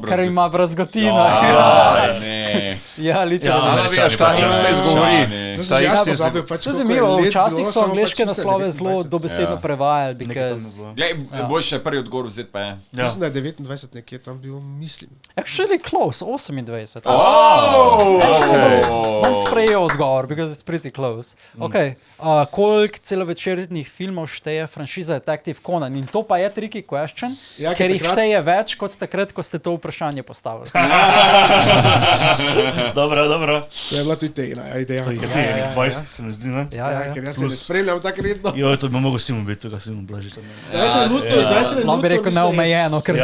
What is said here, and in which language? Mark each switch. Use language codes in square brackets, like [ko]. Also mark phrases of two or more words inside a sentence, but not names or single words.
[sl] Ker ima brazgotina. Ne. Ja, literalno. Američani včasih se izgovori. To Ta sem X jaz je pozabil, pač To je koliko zanimivo, let včasih bilo, so samo angleške pač naslove mislim, zelo 29. dobesedno Ja. prevajali, Nekaj tam je because... bilo. Glej, boljše je prvi odgovor vzeti pa je. Ja. Mislim, da je 29 nekje tam bil, mislim. [en] Actually close, 28. [sl] Okay. Bom sprejel odgovor, [en] because it's pretty close. [sl] Okay. Koliko celovečernih filmov šteje franšiza Detective Conan? In to pa je [en] tricky question, [sl] Ja, ker jih takrat- šteje več kot takrat, ko ste to vprašanje postavili. Dobro. To je bila tudi tega ideja. To je kateri, 20 se mi zdi, ne? Ja. Ker jaz se ne spremljam tako redno. Jo, to bi mogel Simon biti, tukaj Simon Blažič. Lahko bi rekel neomejeno, ker